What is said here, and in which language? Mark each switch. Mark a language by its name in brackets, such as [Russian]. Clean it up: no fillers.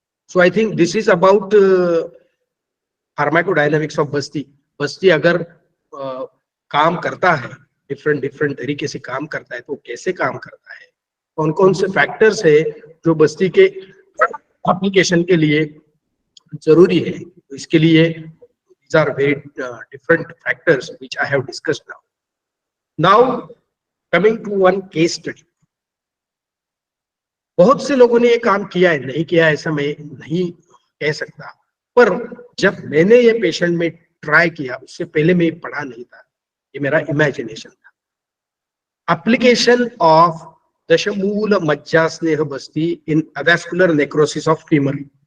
[English] So I think this is about pharmacodynamics of basti. [Hindi] बस्ती अगर काम करता है, डिफरेंट तरीके से काम करता है, तो कैसे काम करता है, कौन कौन से फैक्टर्स है जो बस्ती के एप्लीकेशन के लिए जरूरी है. तो इसके लिए [English] these are very different factors which I have discussed now. Now coming to one case study. [Hindi] बहुत से लोगों ने ये काम किया है, नहीं किया ऐसा मैं नहीं कह सकता, पर जब मैंने ये पेशेंट में ट्राई किया उससे पहले मैं पढ़ा नहीं था, ये मेरा इमेजिनेशन था. [English] Application of dashmool majja sneha basti in avascular necrosis of femur.